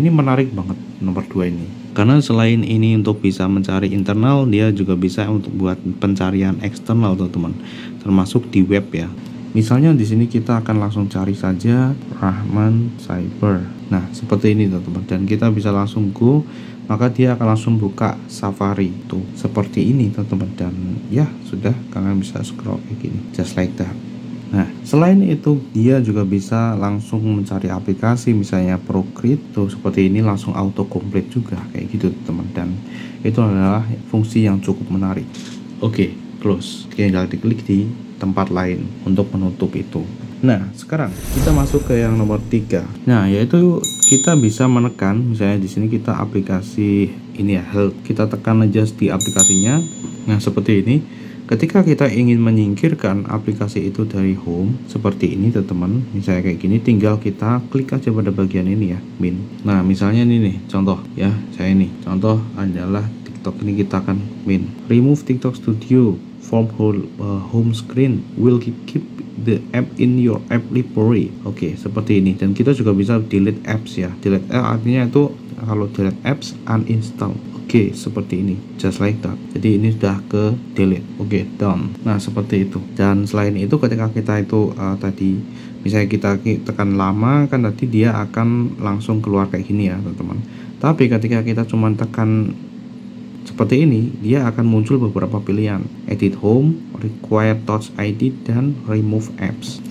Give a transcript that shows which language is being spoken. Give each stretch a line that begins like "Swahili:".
Indonesian: Ini menarik banget nomor 2 ini. Karena selain ini untuk bisa mencari internal, dia juga bisa untuk buat pencarian eksternal teman-teman, termasuk di web ya. Misalnya di sini kita akan langsung cari saja Rahman Cyber. Nah seperti ini teman-teman, dan kita bisa langsung go, maka dia akan langsung buka Safari tuh seperti ini teman-teman. Dan ya sudah, kalian bisa scroll kayak gini,
English: just like that.
Indonesian: Nah selain itu dia juga bisa langsung mencari aplikasi, misalnya Procreate tuh seperti ini, langsung auto complete juga kayak gitu teman. Dan itu adalah fungsi yang cukup menarik. Close. Tinggal diklik di tempat lain untuk menutup itu. Nah sekarang kita masuk ke yang nomor 3. Nah yaitu kita bisa menekan, misalnya di sini kita aplikasi ini ya, Help. Kita tekan aja di aplikasinya. Nah seperti ini. Ketika kita ingin menyingkirkan aplikasi itu dari home seperti ini teman-teman, misalnya kayak gini, tinggal kita klik aja pada bagian ini ya, min. Nah misalnya ini nih contoh ya, saya ini contoh adalah TikTok, ini kita akan min.
English: Remove TikTok Studio from home screen will keep the app in your app library.
Indonesian: Seperti ini. Dan kita juga bisa delete apps ya. Delete artinya itu kalau delete apps, uninstall. Seperti ini,
English: just like that.
Indonesian: Jadi ini sudah ke delete. Done. Nah seperti itu. Dan selain itu ketika kita itu tadi misalnya kita tekan lama kan, tadi dia akan langsung keluar kayak gini ya teman-teman. Tapi ketika kita cuma tekan seperti ini, dia akan muncul beberapa pilihan: edit home, require touch ID, dan remove apps.